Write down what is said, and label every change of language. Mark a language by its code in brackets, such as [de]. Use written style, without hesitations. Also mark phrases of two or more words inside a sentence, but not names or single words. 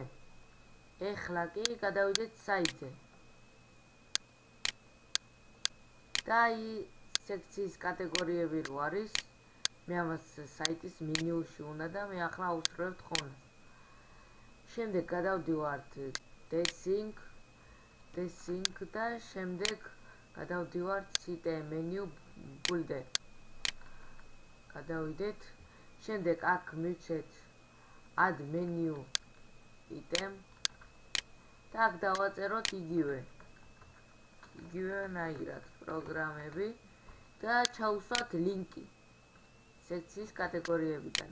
[ka] ეხლა კი გადავიდეთ საიტზე. და აი სექციის კატეგორიები რო არის, მე ამას საიტის მენიუში უნდა და მე ახლა აუსრულებ თხოვნას. შემდეგ გადავდივართ desync და შემდეგ გადავდივართ [en] site menu builder. [ka] გადავიდეთ. შემდეგ აქ მივცეთ [en] add menu item [ka] და აქ დავაწეროთ იგივენაირად პროგრამები და ჩავუსვათ ლინკი სექციის კატეგორიებიდან.